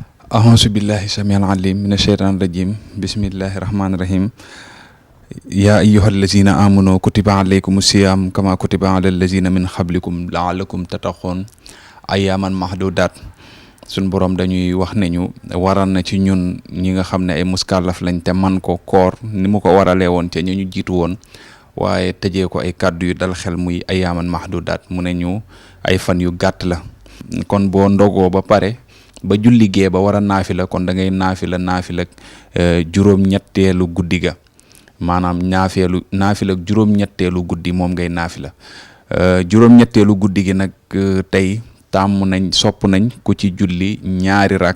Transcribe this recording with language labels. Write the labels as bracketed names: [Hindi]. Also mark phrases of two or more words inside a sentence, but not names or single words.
[Arabic] أعوذ بالله السميع العليم من الشيطان الرجيم بسم الله الرحمن الرحيم يا أيها الذين آمنوا كتب عليكم الصيام كما كتب على الذين من قبلكم لعلكم تتقون أياما محدودات sun [Wolof] borom dañuy wax ne ñu waral na ci ñun ñi nga xam ne ay muskàllaf lañ te man ko koor ni mu ko waralee woon te ñu jiitu woon waaye tëjee ko ay kàddu yu dal xel muy [Arabic] أياما محدودات [Wolof] mu ne ñu ay fan yu gàtt la kon boo ndogoo ba pare ba julli gee ba war a naafila kon da ngay naafila juróom-ñetteelu guddi ga maanaam naafila juróom-ñetteelu guddi moom ngay naafila juróom-ñetteelu guddi gi nag tey tàmm nañ sopp nañ ku ci julli ñaari